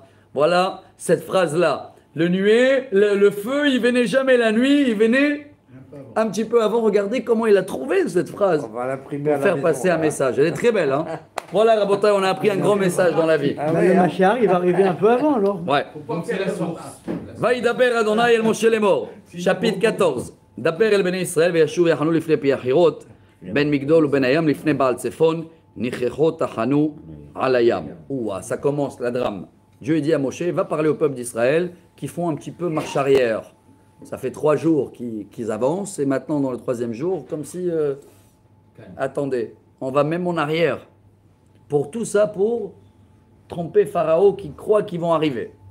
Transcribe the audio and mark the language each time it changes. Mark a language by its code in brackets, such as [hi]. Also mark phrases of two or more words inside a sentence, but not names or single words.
[fr] Voilà cette phrase-là. Le nuée, le feu, il venait jamais la nuit, il venait un petit peu avant. Regardez comment il a trouvé cette phrase On va l'imprimer pour à la faire maison, passer un hein. message. Elle est très belle, hein? Voilà, Rabotai, on a appris un grand message dans la vie. Ah Bah, ouais, le hein. Mashiach, il va arriver un peu avant alors. Ouais. Donc c'est la source. [he] וידבר אדוני אל משה לאמור. Chapitre 14. דבר אל בני ישראל וישוב ויחנו לפני פי החירות בין מגדול ובין הים לפני בעל צפון ניחחות תחנו על הים. [fr] Ouah, ça commence la drame. Dieu dit à Moshe, va parler au peuple d'Israël qui font un petit peu marche arrière. Ça fait 3 jours qu'ils avancent et maintenant dans le 3e jour, comme si attendez, on va même en arrière. Pour tout ça, pour tromper Pharaon qui croit qu'ils vont arriver.